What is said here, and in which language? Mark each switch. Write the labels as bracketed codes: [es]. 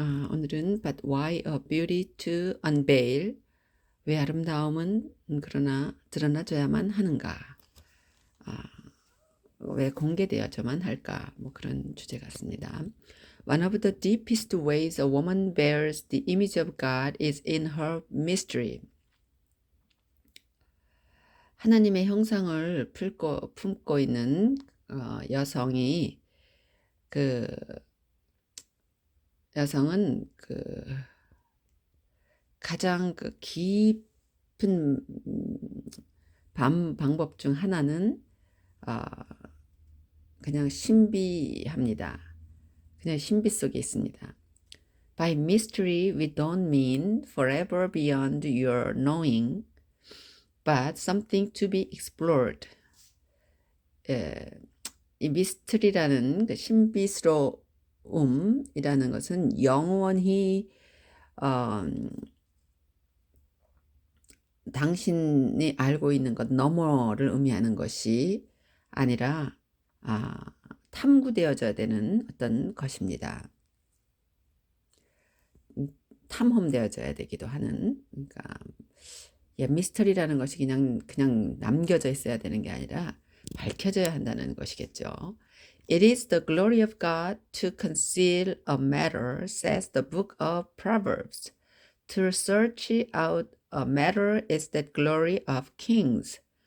[ko] 오늘은 [en] But why a beauty to unveil? [ko] 왜 아름다움은 그러나 드러나줘야만 하는가? 아, 왜 공개되어져만 할까? 뭐 그런 주제 같습니다. [en] One of the deepest ways a woman bears the image of God is in her mystery. [ko] 하나님의 형상을 품고 있는 여성이 그 여성은 가장 깊은 방법 중 하나는 아, 그냥 신비합니다. 그냥 신비 속에 있습니다. [en] By mystery, we don't mean forever beyond your knowing, but something to be explored. [ko] 이 미스터리라는 신비스러움이라는 것은 영원히 당신이 알고 있는 것 너머를 의미하는 것이 아니라 탐구되어져야 되는 어떤 것입니다. 탐험되어져야 되기도 하는, 그러니까 미스터리라는 것이 그냥 남겨져 있어야 되는 게 아니라 밝혀져야 한다는 것이겠죠. [en] It is the glory of God to conceal a matter, says the book of Proverbs. To search out a matter is the glory of kings.